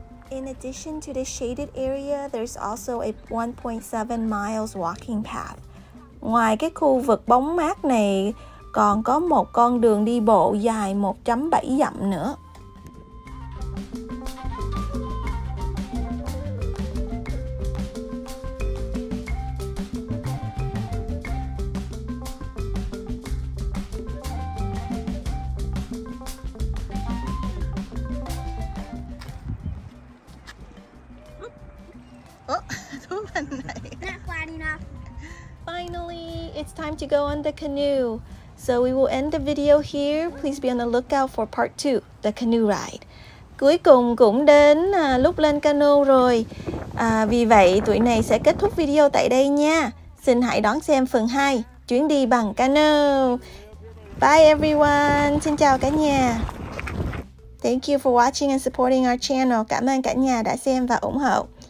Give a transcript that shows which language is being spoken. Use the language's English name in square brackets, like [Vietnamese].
[English] In addition to this shaded area, there's also a 1.7 miles walking path. [Vietnamese] Ngoài cái khu vực bóng mát này, còn có một con đường đi bộ dài 1.7 dặm nữa. Thú bên này. [English] Not flat enough. Finally, it's time to go on the canoe. So we will end the video here. Please be on the lookout for part 2, the canoe ride. [Vietnamese] Cuối cùng cũng đến lúc lên cano rồi. Vì vậy tụi này sẽ kết thúc video tại đây nha. Xin hãy đón xem phần 2, chuyến đi bằng cano. [English] Bye everyone. [Vietnamese] Xin chào cả nhà. [English] Thank you for watching and supporting our channel. [Vietnamese] Cảm ơn cả nhà đã xem và ủng hộ.